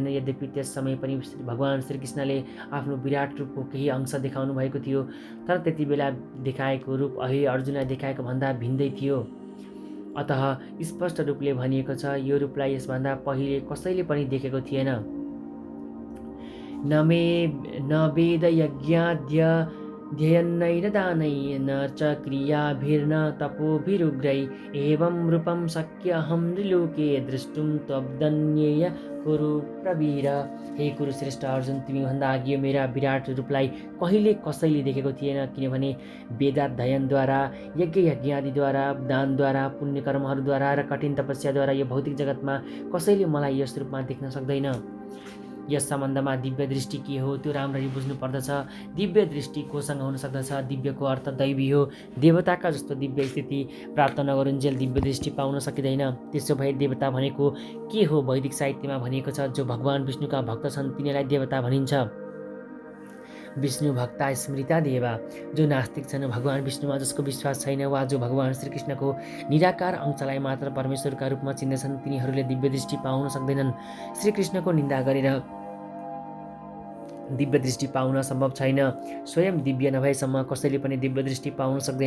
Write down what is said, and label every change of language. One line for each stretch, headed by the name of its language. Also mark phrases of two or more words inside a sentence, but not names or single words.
Nepali: यद्यपि त्यस समय पनि भगवान् श्रीकृष्णले आफ्नो विराट रूपको केही अंश देखाउनु भएको थियो, तर त्यति बेला देखाएको रूप अहिले अर्जुनलाई देखाएको भन्दा भिन्दै थियो। अतः स्पष्ट रूपले भनिएको छ, यो रूपलाई यसभन्दा पहिले कसैले पनि देखेको थिएन।
Sanskrit: न वेद यज्ञाद्य ध्येयन्नैन दानैः न च क्रियाभिर्न तपोभिरुग्रै एवं रूपं शक्यहं नृलोके द्रष्टुं त्वदन्येय कुरु प्रवीर।
Nepali: हे कुरुश्रेष्ठ अर्जुन, तिमीभन्दा अघि मेरा विराट रूपलाई कहिले कसैले देखेको थिएन, किनभने वेदाध्ययनद्वारा, यज्ञादिद्वारा, दानद्वारा, पुण्यकर्महरूद्वारा र कठिन तपस्याद्वारा यो भौतिक जगतमा कसैले मलाई यस रूपमा देख्न सक्दैन। यस सम्बन्धमा दिव्य दृष्टि के हो त्यो राम्ररी बुझ्नु पर्दछ। दिव्य दृष्टि कोसँग हुन सक्दछ? दिव्यको अर्थ दैवी हो। देवताका जस्तो दिव्य स्थिति प्राप्त नगरुन्जेल दिव्य दृष्टि पाउन सकिँदैन। त्यसो भए देवता भनेको के हो? वैदिक साहित्यमा भनिएको छ, जो भगवान् विष्णुका भक्त छन् तिनीलाई देवता भनिन्छ।
Sanskrit: विष्णु भक्ता स्मृता देवा।
Nepali: जो नास्तिक छन्, भगवान् विष्णुमा जसको विश्वास छैन वा जो भगवान् श्रीकृष्णको निराकार अंशलाई मात्र परमेश्वरका रूपमा चिन्दछन्, तिनीहरूले दिव्य दृष्टि पाउन सक्दैनन्। श्रीकृष्णको निन्दा गरेर दिव्य दृष्टि पाउन सम्भव छैन। स्वयं दिव्य नभएसम्म कसैले पनि दिव्य दृष्टि पाउन सक्दैन।